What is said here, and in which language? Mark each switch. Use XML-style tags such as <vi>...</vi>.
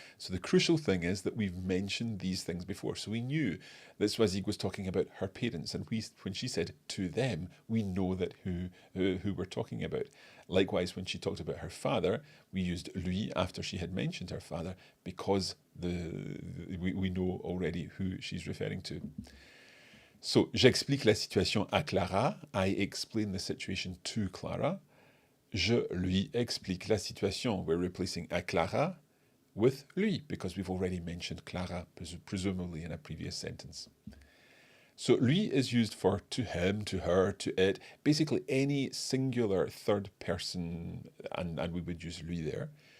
<en>So the crucial thing is that we've mentioned these things before. So we knew that Swazig was talking about her parents, and when she said to them, we know that who we're talking about. Likewise, when she talked about her father, we used lui after she had mentioned her father, because we know already who she's referring to.</en> <fr>So, j'explique la situation à Clara.</fr> <en>I explain the situation to Clara.</en> <fr>Je lui explique la situation.</fr> <en>We're replacing à Clara with lui, because we've already mentioned Clara, presumably in a previous sentence. So, lui is used for to him, to her, to it, basically any singular third person, and we would use lui there.</en>